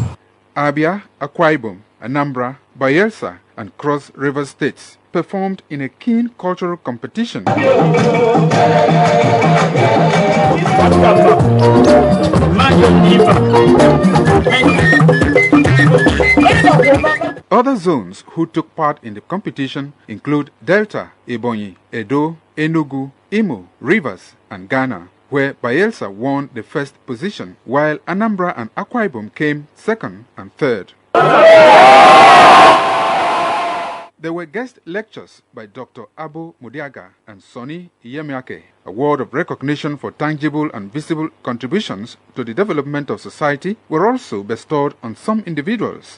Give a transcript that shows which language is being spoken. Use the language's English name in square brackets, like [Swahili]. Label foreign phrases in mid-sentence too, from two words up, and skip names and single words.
[English] Abia, Akwa Ibom, Anambra, Bayelsa, and Cross River states performed in a keen cultural competition. Other zones who took part in the competition include Delta, Ebonyi, Edo, Enugu, Imo, Rivers, and Ghana, where Bayelsa won the first position, while Anambra and Akwa Ibom came second and third. There were guest lectures by Dr. Abo Mudiaga and Sonny Iyemiake. A word of recognition for tangible and visible contributions to the development of society were also bestowed on some individuals.